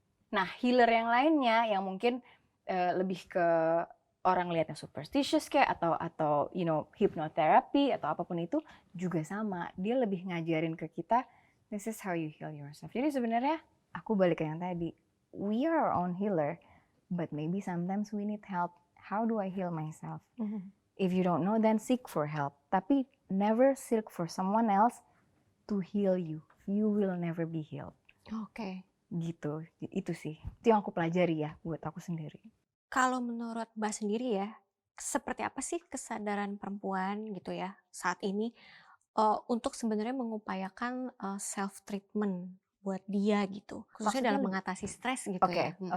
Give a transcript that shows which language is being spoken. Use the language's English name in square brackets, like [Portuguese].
[Indonesian] Nah, healer yang lainnya yang mungkin lebih ke orang lihatnya superstitious kayak atau [English] you know [Indonesian] hipnoterapi atau apapun itu juga sama. Dia lebih ngajarin ke kita [English] this is how you heal yourself. [Indonesian] Jadi sebenarnya aku balik ke yang tadi. [English] We are our own healer, but maybe sometimes we need help. How do I heal myself? If you don't know, then seek for help. [Indonesian] Tapi [English] never seek for someone else to heal you. You will never be healed. [Indonesian] Gitu. Itu sih. Itu yang aku pelajari ya buat aku sendiri. Kalau menurut Mbak sendiri ya, seperti apa sih kesadaran perempuan gitu ya saat ini untuk sebenarnya mengupayakan self treatment buat dia gitu, khususnya dalam mengatasi stres gitu ya.